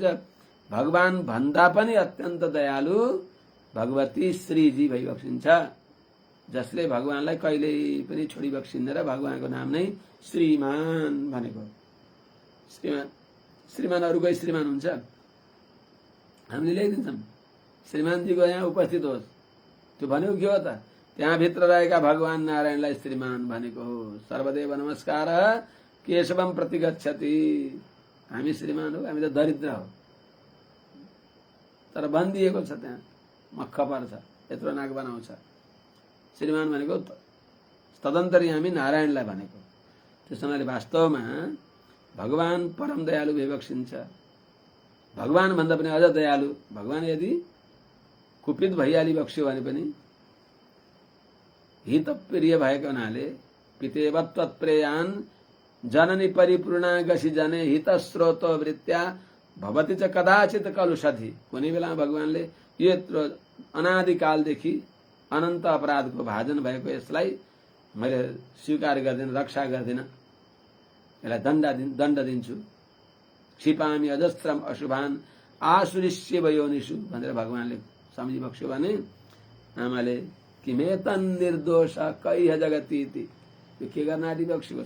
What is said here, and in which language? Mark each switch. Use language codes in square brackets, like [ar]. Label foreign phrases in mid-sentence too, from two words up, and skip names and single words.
[ne] भगवान भन्दा पनि अत्यन्त दयालु भगवती श्रीजी भइबक्सिन्छ, जसले भगवानलाई कहिल्यै पनि छोडी बक्सिन्न र भगवानको नाम नै श्रीमान भनेको। श्रीमान श्रीमान अरूकै श्रीमान हुन्छ? हामीले ल्याइदिन्छौँ श्रीमानजीको यहाँ उपस्थित होस्, त्यो भनेको के हो त? त्यहाँभित्र रहेका भगवान नारायणलाई श्रीमान भनेको हो। [sa] सर्वदेव नमस्कार केशवम प्रतिगच्छति। [ne] हामी श्रीमान हो, हामी त दरिद्र हो, तर भनिदिएको छ त्यहाँ मक्ख पर्छ, यत्रो नाक बनाउँछ। श्रीमान भनेको तदन्तरी हामी नारायणलाई भनेको। त्यस हुनाले वास्तवमा भगवान परम दयालु विवक्षिन्छ। भगवान भन्दा पनि अझ दयालु। भगवान यदि कुपित भइहाली बक्स्यो भने पनि हित प्रिय भएको हुनाले [sa] पितेव तत्प्रेयान जननी परिपूर्णा गसी जने हित स्रोत वृत्या भवति च कदाचित कलुषधि। [ne] कुनै बेला भगवानले यत्रो अनादिकालदेखि अनन्त अपराधको भाजन भएको यसलाई मैले स्वीकार गर्दिन, रक्षा गर्दिन, यसलाई दण्ड दिन्छु। [sa] क्षिपामी अजस्त्रम अशुभान आसुरिष्य वयोनिषु [ne] भनेर भगवानले सम्झिबक्स्यो भने आमाले [sa] किमेतन निर्दोष कैह जगती [ne] यो के गर्न आँटिबक्स्यो?